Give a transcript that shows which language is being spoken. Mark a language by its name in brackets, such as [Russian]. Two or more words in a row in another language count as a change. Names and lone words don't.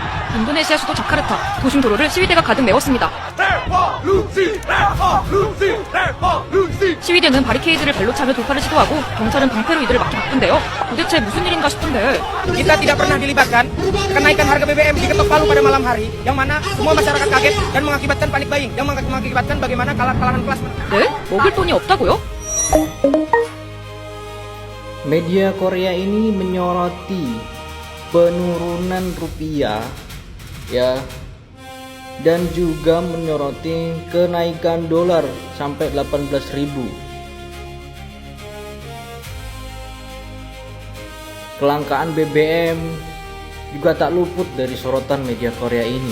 [Korean] 인도네시아 수도 자카르타 도심 도로를 시위대가 가득 메웠습니다. 시위대는 바리케이드를 발로 차며 돌파를 시도하고 경찰은 방패로 이들을 막기 바쁜데요. 도대체 무슨 일인가 싶은데 [Indonesian] Kita tidak pernah dilibatkan kenaikan harga BBM diketok palu pada malam hari, yang mana semua masyarakat kaget dan mengakibatkan [English] panik buying, [Indonesian] yang mengakibatkan bagaimana kekalahan kelas. [Korean] 네? 먹을 돈이 없다고요? [Indonesian] Media Korea ini menyoroti penurunan rupiah ya, dan juga menyoroti kenaikan dolar sampai 18.000. Kelangkaan BBM juga tak luput dari sorotan media Korea ini.